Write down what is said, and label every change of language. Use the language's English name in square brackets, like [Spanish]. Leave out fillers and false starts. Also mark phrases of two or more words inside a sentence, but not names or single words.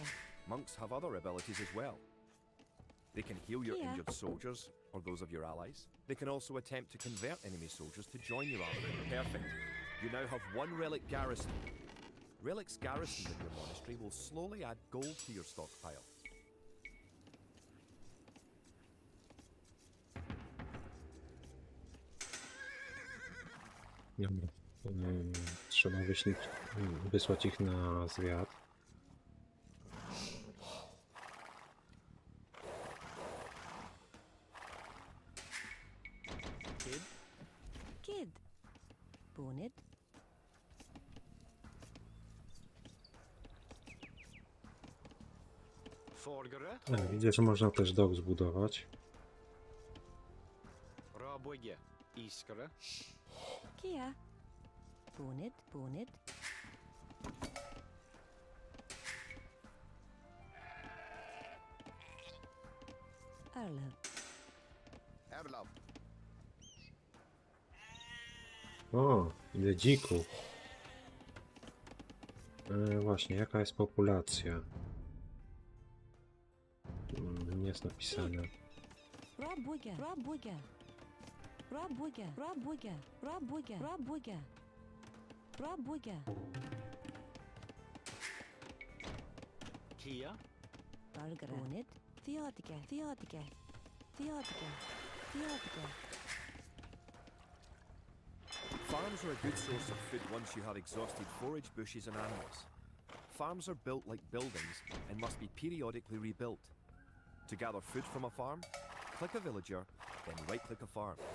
[English] Monks have other abilities as well. They can heal your Yeah. injured soldiers, or those of your allies. They can also attempt to convert enemy soldiers to join your army. Perfect. You now have 1 relic garrison. Relics garrisoned in your monastery will slowly add gold to your stockpile. [Polish] Dobra. Trzeba wysłać ich na zwiat. Kid. Kid. Bonnet. Forgare. Widzę, że można też dok zbudować. Rabwege. Iskare. Kia. Bonnet. Bonnet. Arlev. Erlav. O, ile dzików. Właśnie, jaka jest populacja? Nie jest napisane. Rabwege. Rabwege. Rabwege. Rabwege. Rabwege. Rabwege. Rabwege. Kia. Algara. Bonnet. Theotica. Theotica. Theotica. Theotica. [English] Farms are a good source of food once you have exhausted forage, bushes and animals. Farms are built like buildings and must be periodically rebuilt. To gather food from a farm, click a villager, then right-click a farm.